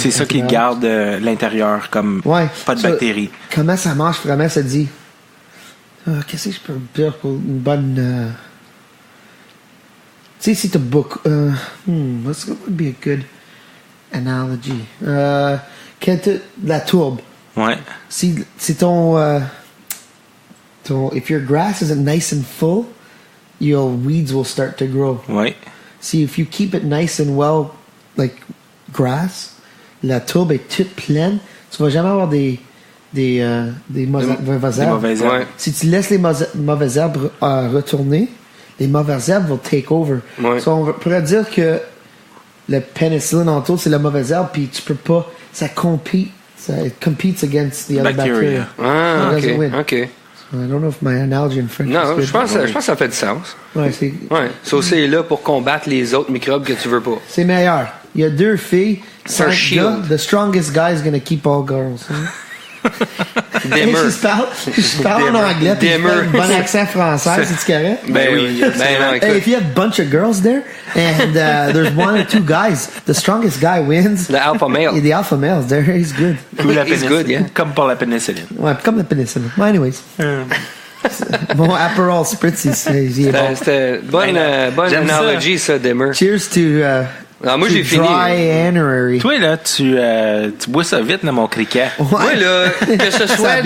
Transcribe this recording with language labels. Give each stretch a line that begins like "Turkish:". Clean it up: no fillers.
French: C'est ça qui garde l'intérieur, comme pas de bactéries. Comment ça marche vraiment, ça dit... qu'est-ce que je peux dire pour une bonne... tu sais, si t'as beaucoup...
English: what would be a good analogy?
French: La tourbe. Ouais. Si ton...
English: if your grass isn't nice and full, your weeds will start to grow.
French: Ouais.
English: See, if you keep it nice and well, like grass,
French: la tourbe est toute pleine, tu vas jamais avoir des mauvaises herbes. Ouais. Si tu laisses les mauvaises herbes retourner, les mauvaises herbes vont
English: take over.
French: Ouais. So, on pourrait dire que le penicillin en tout, c'est la mauvaise herbe, puis tu peux pas, ça
English: competes against the other bacteria. Ah, So it doesn't win. OK. I don't know if my analogy in French
French: Non,
English: is
French: je pense que ça fait du sens. Ouais, c'est... Ouais. Ça, c'est là pour combattre les autres microbes que tu veux pas. C'est meilleur. Il y a 2 filles, C'est un 5
English: shield.
French: gars.
English: The strongest guy is going to keep all girls.
French: Hein? Dimmer. Je parle en anglais, puis je parle un bon accent français, c'est correct? Ben oui. Ben non,
English: Hey,
French: écoute.
English: if you have a bunch of girls there, and there's 1 or 2 guys, the strongest guy wins. The alpha male. The alpha males, there, he's good.
French: Ou la
English: He's good, yeah.
French: Comme pour la pénicilline. Ouais, comme la pénicilline.
English: Well, anyways.
French: Mon Aperol Spritz, il est bon. C'était bonne J'aime ça. analogie, ça, Dimmer.
English: Cheers to...
French: Ah, moi, j'ai fini.
English: Dry-January.
French: Toi, là, tu bois ça vite, là, mon criquet. Moi, là, que ce soit